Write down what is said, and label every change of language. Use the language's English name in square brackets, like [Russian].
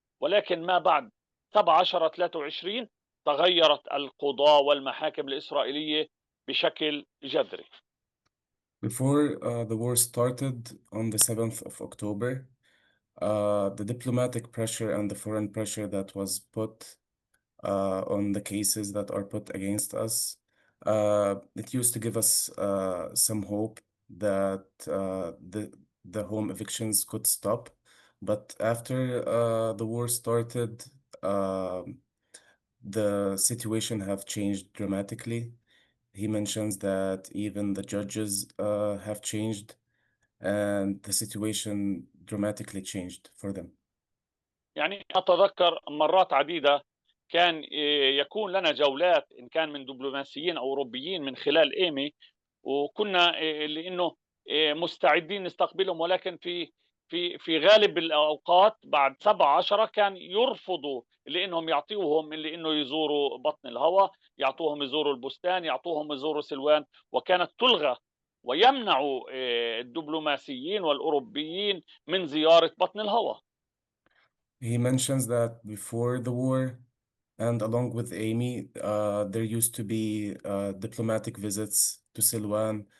[Arabic] ولكن ما بعد 7/10/23 تغيرت القضاة والمحاكم الإسرائيلية بشكل جذري. [English] Before the war started on the 7th of October, the diplomatic pressure and the foreign pressure that was put on the cases that are put against us, it used to give us some hope that the home evictions could stop. But after the war started, the situation have changed dramatically. He mentions that even the judges have changed, and the situation dramatically changed for them. [Arabic] يعني أتذكر مرات عديدة كان يكون لنا جولات إن كان من دبلوماسيين أو أوروبيين من خلال إيمي، وكنا لأنه مستعدين نستقبلهم، ولكن في غالب الأوقات بعد 7/10 كان يرفضوا لأنهم يعطوهم لأنه يزوروا بطن الهوى، يعطوهم يزوروا البستان، يعطوهم يزوروا سلوان، وكانت تلغى ويمنعوا الدبلوماسيين والأوروبيين من زيارة بطن الهوى. [English] He mentions that before the war, and along with Amy, there used to be diplomatic visits to Silwan.